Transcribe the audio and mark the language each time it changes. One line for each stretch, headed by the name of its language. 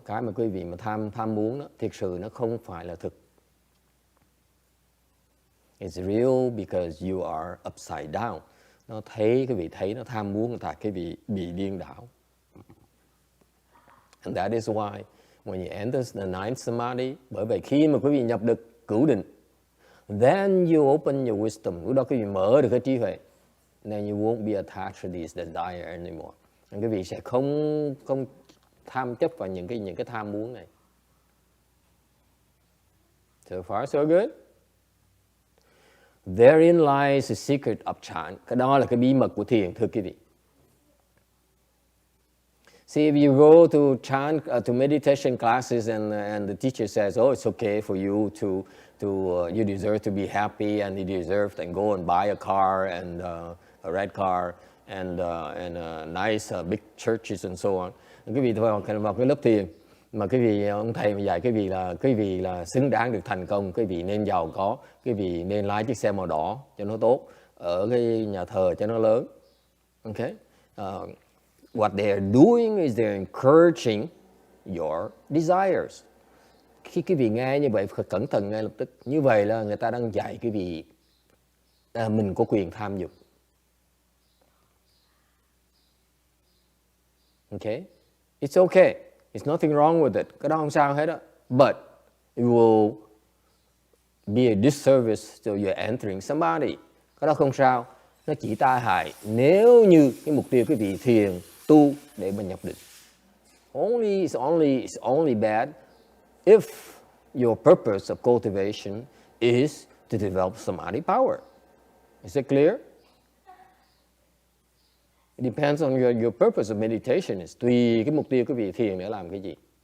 Vietnamese: Cái mà quý vị mà tham muốn đó, thực sự nó không phải là thực.
English: It's real because you are upside down.
Vietnamese: Quý vị thấy nó tham muốn, tại quý vị bị điên đảo.
English: And that is why when you enter the ninth samadhi,
Vietnamese: bởi vậy khi mà quý vị nhập được cửu định,
English: then you open your wisdom.
Vietnamese: Lúc đó quý vị mở được cái trí huệ.
English: Then you won't be attached to these desire anymore.
Vietnamese: Quý vị sẽ không tham chấp vào những cái tham muốn này.
English: So far so good. Therein lies the secret of chant.
Vietnamese: Cái đó là cái bí mật của thiền, thưa quý vị.
English: See, if you go to chant, to meditation classes and the teacher says, oh, it's okay for you you deserve to be happy and you deserve and go and buy a car and a red car and nice big churches and so on.
Vietnamese: Quý vị vào cái lớp thiền mà ông thầy mà dạy quý vị là xứng đáng được thành công, quý vị nên giàu có, quý vị nên lái chiếc xe màu đỏ cho nó tốt, ở cái nhà thờ cho nó lớn.
English: Okay? What they are doing is they're encouraging your desires.
Vietnamese: Khi quý vị nghe như vậy phải cẩn thận ngay lập tức. Như vậy là người ta đang dạy quý vị mình có quyền tham dục.
English: Okay? It's okay. There's nothing wrong with it.
Vietnamese: Cái đó không sao hết đó.
English: But it will be a disservice to your entering samadhi.
Vietnamese: Cái đó không sao. Nó chỉ tai hại nếu như cái mục tiêu quý vị thiền tu để mà nhập định.
English: It's only bad if your purpose of cultivation is to develop samadhi power. Is it clear? It depends on your purpose of meditation.
Vietnamese: Is tùy cái mục tiêu quý vị thiền để làm cái gì.